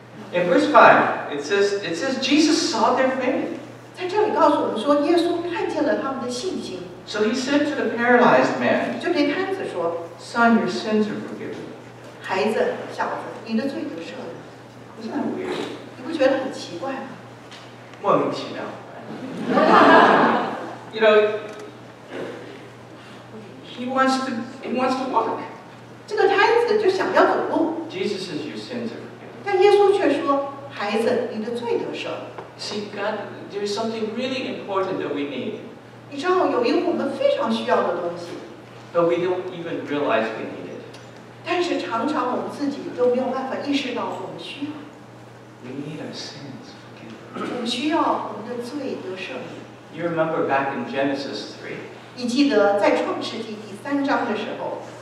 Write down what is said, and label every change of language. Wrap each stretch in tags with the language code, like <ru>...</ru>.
<en>In verse 5, it says Jesus saw their faith.</en> <zh>在这里告诉我们说，耶稣看见了他们的信心。</zh> <en>So he said to the paralyzed man,</en> <zh>就对摊子说</zh> <en>Son, your sins are forgiven.</en> <zh>孩子，小子，你的罪得赦了。</zh> <en>Isn't that weird?</en> <zh>你不觉得很奇怪吗？莫名其妙.</zh> <en>You know, he wants to walk.</en> <zh>这个摊子就想要走路。</zh> <en>Jesus says your sins are forgiven.</en> <zh>但耶稣却说：“孩子，你的罪得赦了。”</zh> <en>See, God, there's something really important that we need.</en> <zh>你知道有一个我们非常需要的东西，</zh> <en>But we don't even realize we need it.</en> <zh>但是常常我们自己都没有办法意识到我们需要。</zh> <en>We need our sins forgiven.</en> <zh>我们需要我们的罪得赦免。</zh> <en>You remember back in Genesis 3,</en> <zh>你记得在创世纪第3章的时候，</zh>